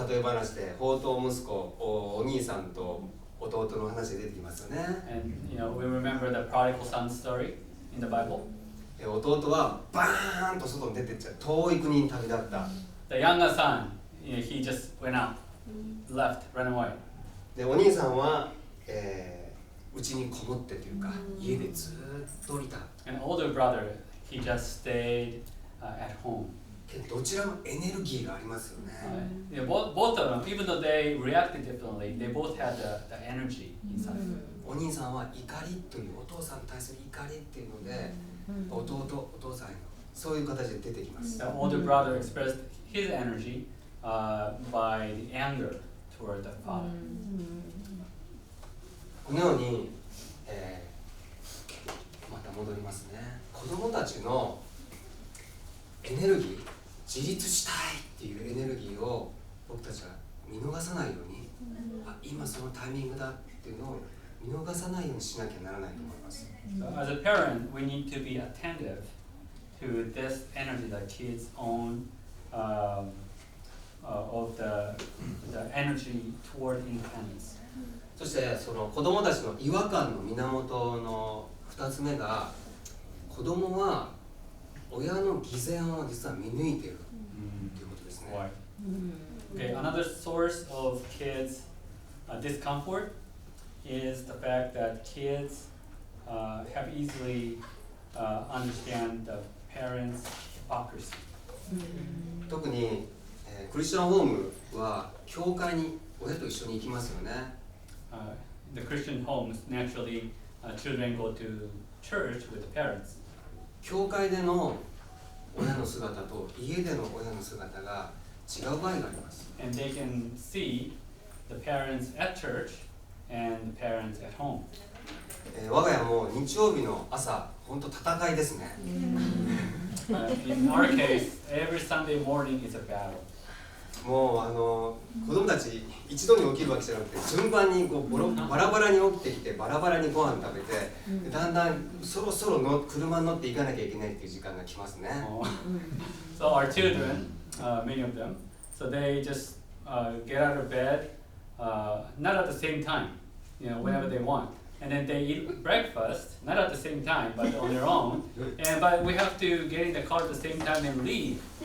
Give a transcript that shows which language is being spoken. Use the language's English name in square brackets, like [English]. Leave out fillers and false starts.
[Japanese] 例え話で放蕩息子、お兄さんと弟の話で出てきますよね。 [English] And we remember the prodigal son story in the Bible. [Japanese] 弟はバーンと外に出てっちゃう。遠い国に旅立った。 [English] The younger son, he just went out, left, ran away. [Japanese] でお兄さんは家にこもってというか家でずっといた。 [English] And older brother, he just stayed at home. [Japanese] どちらもエネルギーがありますよね。 [English] Both of them, even though they reacted differently, they both had the energy inside. [Japanese] お兄さんは怒りというお父さんに対する怒りっていうので、お父さんへのそういう形で出てきます。 [English] The older brother expressed his energy by the anger toward the father. [Japanese] このように、また戻りますね。子供たちのエネルギー、自立したいっていうエネルギーを僕たちは見逃さないように、今そのタイミングだっていうのを見逃さないようにしなきゃならないと思います。 [English] So as a parent, we need to be attentive to this energy that kids own, of the energy toward independence. [Japanese] そしてその子供たちの違和感の源の2つ目が、子供は親の偽善を実は見抜いているということですね。 [English] Okay, another source of kids' discomfort is the fact that kids have easily understand the parents' hypocrisy. [Japanese] 特に、クリスチャンホームは教会に親と一緒に行きますよね。 [English] The Christian homes, naturally, children go to church with the parents. [Japanese] 教会での親の姿と家での親の姿が違う場合があります。 [English] And they can see the parents at church and the parents at home. [Japanese] 我が家も日曜日の朝、本当戦いですね。 [English] In our case, every Sunday morning is a battle. [Japanese] もう子供たち一度に起きるわけじゃなくて、順番にバラバラに起きてきて、バラバラにご飯食べて、だんだんそろそろ車に乗って行かなきゃいけないっていう時間が来ますね。 [English] So our children, many of them, so they just get out of bed, not at the same time, whenever they want. And then they eat breakfast, not at the same time, but on their own. But we have to get in the car at the same time and leave.